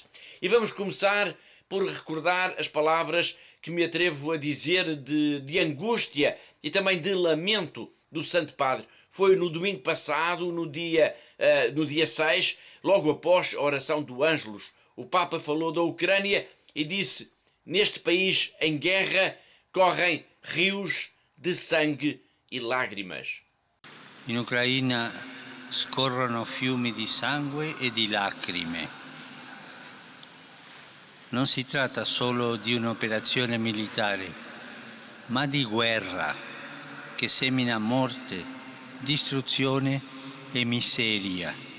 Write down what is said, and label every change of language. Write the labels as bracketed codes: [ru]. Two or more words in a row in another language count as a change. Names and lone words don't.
[pt] E vamos começar por recordar as palavras que me atrevo a dizer de angústia e também de lamento do Santo Padre. Foi no domingo passado, no dia 6, logo após a oração do Ângelus. O Papa falou da Ucrânia e disse: neste país em guerra correm rios de sangue e lágrimas. [it] In Ucraina scorrono fiumi di sangue e di lacrime. Non si tratta solo di un'operazione militare, ma di guerra che semina morte, distruzione e miseria.